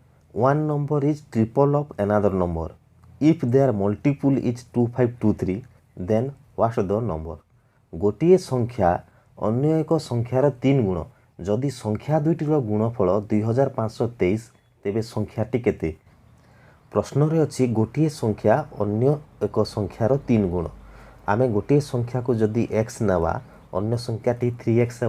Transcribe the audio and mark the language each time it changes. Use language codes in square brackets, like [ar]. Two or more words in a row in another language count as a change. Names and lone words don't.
[en] one number is triple of another number. If their multiple is 2523, then what's the number? [or] ଗୋଟିଏ ସଂଖ୍ୟା ଅନ୍ୟ ଏକ ସଂଖ୍ୟାର 3 ଗୁଣ। ଯଦି ସଂଖ୍ୟା ଦୁଇଟିର ଗୁଣଫଳ 2523 ତେବେ ସଂଖ୍ୟାଟି କେତେ? ପ୍ରଶ୍ନରେ ଅଛି ଗୋଟିଏ ସଂଖ୍ୟା ଅନ୍ୟ ଏକ ସଂଖ୍ୟାର 3 ଗୁଣ। ଆମେ ଗୋଟିଏ ସଂଖ୍ୟାକୁ ଯଦି x ନେବା ଅନ୍ୟ ସଂଖ୍ୟାଟି 3x ହେବ।